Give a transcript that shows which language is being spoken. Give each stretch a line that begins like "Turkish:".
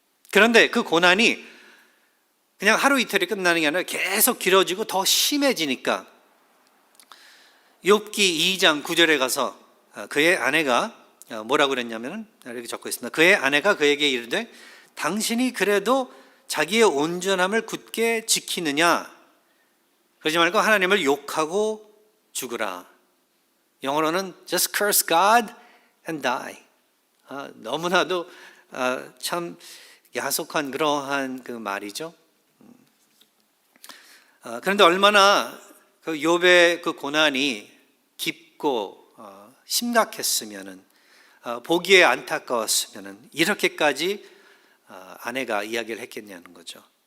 Korean: 그런데 그 고난이 그냥 하루 이틀이 끝나는 게 아니라 계속 길어지고 더 심해지니까 욥기 2장 9절에 가서 그의 아내가 뭐라고 그랬냐면 이렇게 적고 있습니다. 그의 아내가 그에게 이르되 당신이 그래도 자기의 온전함을 굳게 지키느냐? 그러지 말고 하나님을 욕하고 죽으라. 영어로는
English: just curse God and die.
Korean: 너무나도 참 야속한 그러한 그 말이죠. 그런데 얼마나 그 욥의 그 고난이 깊고 심각했으면은 보기에 안타까웠으면은 이렇게까지 아내가 이야기를 했겠냐는 거죠.